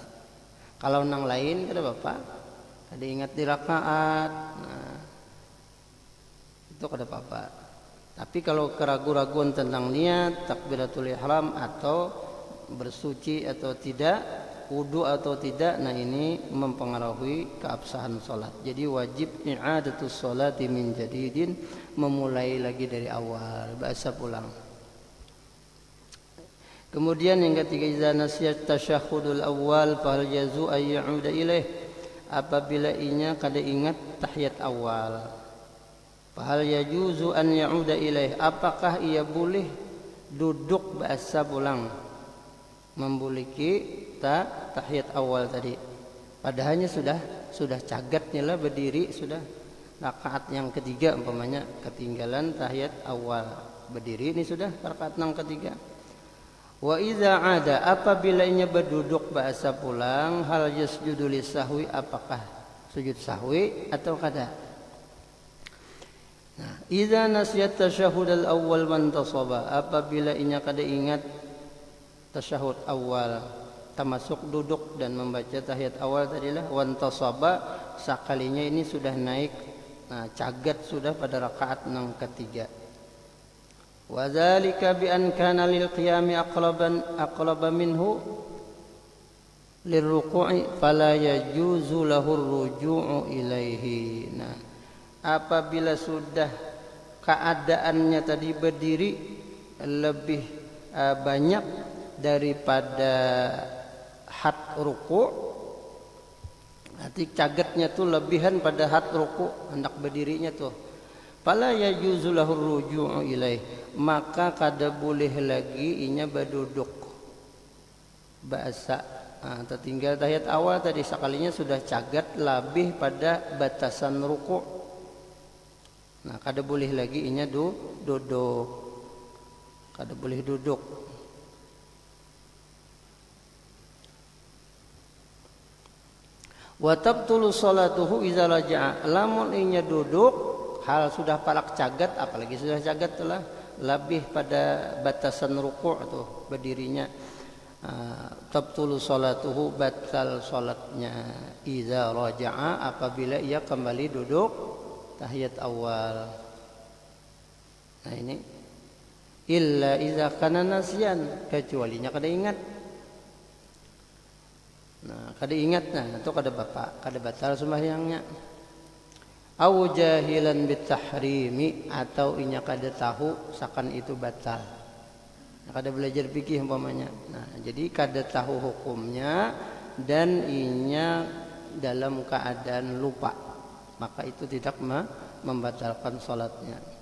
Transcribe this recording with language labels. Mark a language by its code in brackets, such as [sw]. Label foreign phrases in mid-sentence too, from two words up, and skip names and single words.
[bjn] Kalau nang lain kada apa-apa, kada ingat di rakaat, nah, itu kada apa-apa. Tapi kalau keraguan-raguan tentang niat, takbiratul ihram atau bersuci atau tidak, wudu atau tidak, nah ini mempengaruhi keabsahan salat. Jadi wajib [ar] إعادة الصلاة من جديد, [bjn] memulai lagi dari awal, bahasa pulang. Kemudian yang ketiga, [ar] إذا نسي التشهد الأول فهل يجوز أن يعود إليه, [bjn] apabila inya kada ingat tahiyat awal, [ar] فهل يجوز أن يعود إليه, [bjn] apakah ia boleh duduk bahasa pulang membuliki tahiyat awal tadi. Padahalnya sudah cagatnya lah berdiri, sudah rakaat yang ketiga umpamanya ketinggalan tahiyat awal, berdiri ini sudah rakaat yang ketiga. [ar] وإذا [bjn] ada, apabila ia berduduk bahasa pulang, [ar] هل يسجد للسهو, [bjn] apakah sujud sahwi atau kada. Nah, [ar] إذا نسي التشهد الأول وانتصب, [bjn] apabila inya kada ingat tasyahud awal, termasuk duduk dan membaca tahiyat awal tadilah, wantasaba, sekalinya ini sudah naik, nah cagat sudah pada rakaat yang ketiga. [ar] وذلك بأن كان للقيام أقرب منه للركوع فلا يجوز له الرجوع إليه. [bjn] Nah, apabila sudah keadaannya tadi berdiri lebih banyak daripada had ruku', nanti cagatnya tuh lebihan pada had ruku', hendak berdirinya tuh, [ar] فلا يجوز له الرجوع إليه, [bjn] maka kada boleh lagi inya berduduk bahasa. Tertinggal tahiyat awal tadi, sekalinya sudah cagat lebih pada batasan ruku', nah kada boleh lagi inya duduk, kada boleh duduk. [ar] وتبطل صلاته إذا رجع, [bjn] lamun inya duduk hal sudah palak cagat, apalagi sudah cagat telah lebih pada batasan ruku' atau berdirinya, [ar] تبطل صلاته, [bjn] batal salatnya, [ar] إذا رجع, [bjn] apabila ia kembali duduk tahiyat awal. Nah ini [ar] إلا إذا كان ناسيا, [bjn] kecualinya kada ingat. Nah, kada ingat, nah itu kada batal sembahyangnya. [ar] أو جاهلا بالتحريم, [bjn] atau inya kada tahu sakan itu batal. Nah, kada belajar fikih umpamanya. Nah, jadi kada tahu hukumnya dan inya dalam keadaan lupa, maka itu tidak membatalkan salatnya.